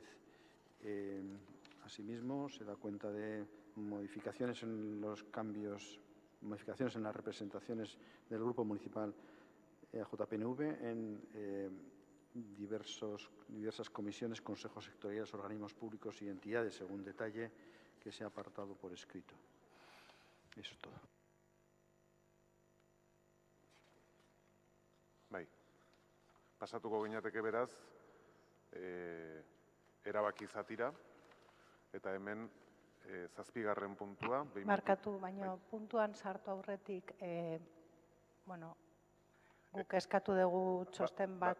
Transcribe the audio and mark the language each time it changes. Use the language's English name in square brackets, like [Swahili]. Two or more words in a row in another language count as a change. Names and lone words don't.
[Spanish] Asimismo, se da cuenta de modificaciones en los cambios, modificaciones en las representaciones del Grupo Municipal JPNV en diversas comisiones, consejos sectoriales, organismos públicos y entidades, según detalle que se ha apartado por escrito. Eso es todo. [Basque] Bai. Pasatuko ginateke beraz, erabaki zatira, eta hemen zazpigarren puntua. Markatu, baina puntuan sartu aurretik, guk eskatu dugu txosten bat.